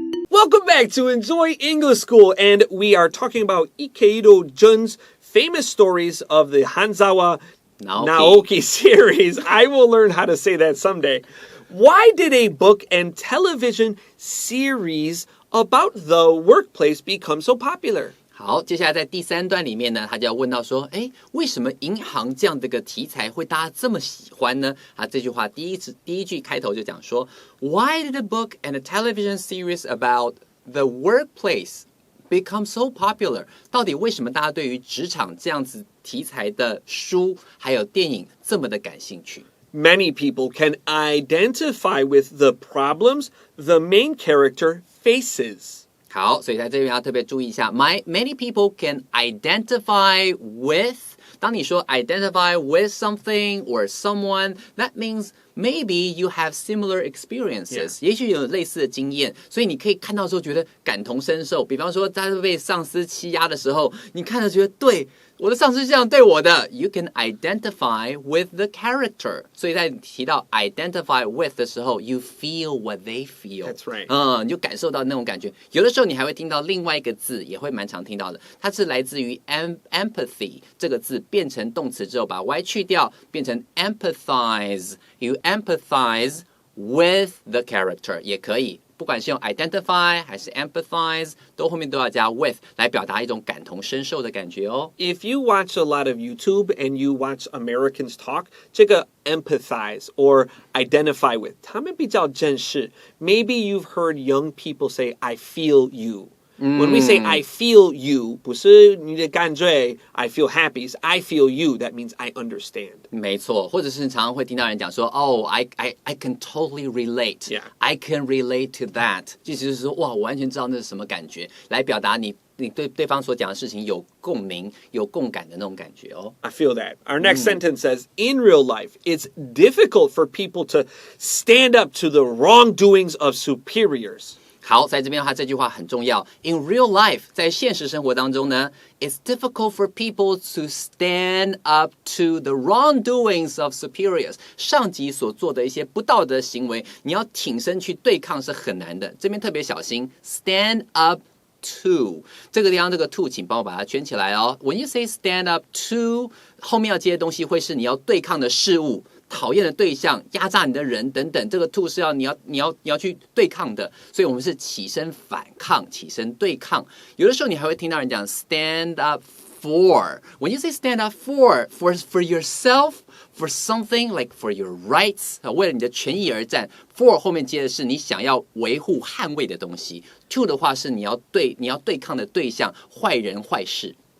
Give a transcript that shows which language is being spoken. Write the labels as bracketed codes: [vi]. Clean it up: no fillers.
[en] Welcome back to Enjoy English School, and we are talking about Ikeido Jun's famous stories of the Hanzawa Naoki series. I will learn how to say that someday. Why did a book and television series about the workplace become so popular? [zh] 好，接下来在第3段里面呢，他就要问到说，为什么银行这样的一个题材会大家这么喜欢呢？这句话第一句开头就讲说 [en] ，Why did a book and a television series about the workplace become so popular？ [zh] 到底为什么大家对于职场这样子题材的书还有电影这么的感兴趣 [en] Many people can identify with the problems the main character faces. [zh] 好，所以在这边要特别注意一下 [en] many people can identify with [zh] 当你说 [en] identify with something or someone, that means maybe you have similar experiences. [zh] 也许有类似的经验，所以你可以看到之后觉得感同身受。比方说，在被上司欺压的时候，你看了觉得对。我的上司是这样对我的 [en] You can identify with the character [zh] 所以在提到 [en] identify with 的时候 You feel what they feel That's right [zh] 你就感受到那种感觉有的时候你还会听到另外一个字也会蛮常听到的它是来自于 empathy 这个字变成动词之后把 y 去掉变成 empathize [en] You empathize with the character [zh] 也可以不管是用 identify 还是 empathize 都后面都要加 with 来表达一种感同身受的感觉哦 [en] If you watch a lot of YouTube and you watch Americans talk 这个 empathize or identify with [zh] 他们比较正式 [en] Maybe you've heard young people say I feel you When we say I feel you [zh] 不是你的感觉 [en] I feel happy I feel you That means I understand [zh] 没错或者是常常会听到人讲说 [en] Oh I can totally relate Yeah. I can relate to that [zh] 意思就是说哇我完全知道那是什么感觉来表达你对对方所讲的事情有共鸣有共感的那种感觉哦 [en] I feel that. Our next sentence says, in real life, it's difficult for people to stand up to the wrongdoings of superiors. [zh] 好，在这边的话，这句话很重要。 [en] In real life， [zh] 在现实生活当中呢 [en] ，it's difficult for people to stand up to the wrongdoings of superiors。 [zh] 上级所做的一些不道德行为，你要挺身去对抗是很难的。这边特别小心 ，stand up to 这个地方这个 to， 请帮我把它圈起来哦。 [en] When you say stand up to， [zh] 后面要接的东西会是你要对抗的事物。讨厌的对象、压榨你的人等等，这个 to 是你要去对抗的，所以我们是起身反抗、起身对抗。有的时候你还会听到人讲 stand up for. [en] When you say stand up for yourself, for something like for your rights, [zh] 为了你的权益而战。 for 后面接的是你想要维护、捍卫的东西。 to 的话是你要对抗的对象、坏人、坏事。